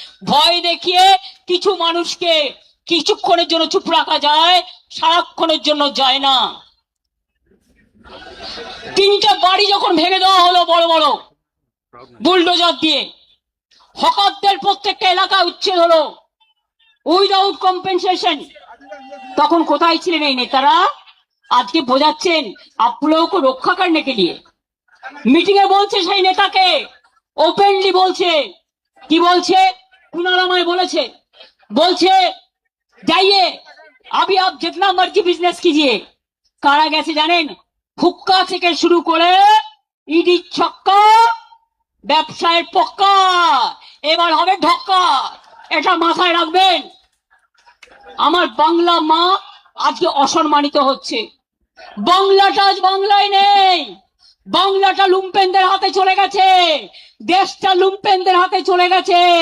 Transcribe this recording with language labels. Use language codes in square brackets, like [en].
[bn] ভয় দেখিয়ে কিছু মানুষকে কিছুক্ষণের জন্য চুপ রাখা যায়, সারাক্ষণের জন্য যায় না। 3টা বাড়ি যখন ভেঙে দেওয়া হলো বড় বড় বুলডোজার দিয়ে, হকারদের প্রত্যেকটা এলাকা উচ্ছেদ হলো [en] without compensation, [bn] তখন কোথায় ছিলেন এই নেতারা? আজকে বোঝাচ্ছেন [hi] आप लोगों को রক্ষা करने के लिए। [bn] মিটিং এ বলছে সেই নেতাকে, ওপেনলি বলছে, কি বলছে? কুনারামায় বলেছে, বলছে [hi] जाइए अभी आप जितना मर्जी बिजनेस कीजिए। [bn] কারা গেছে জানেন? হুক্কা থেকে শুরু করে ইডি ছক্কা, ব্যবসায়ের পক্কা, এবার হবে ঢক্কা, এটা মাথায় রাখবেন। আমার বাংলা মা আজকে অসম্মানিত হচ্ছে। বাংলাটা আজ বাংলায় নেই, বাংলাটা লুম্পেনদের হাতে চলে গেছে, দেশটা লুম্পেনদের হাতে চলে গেছে।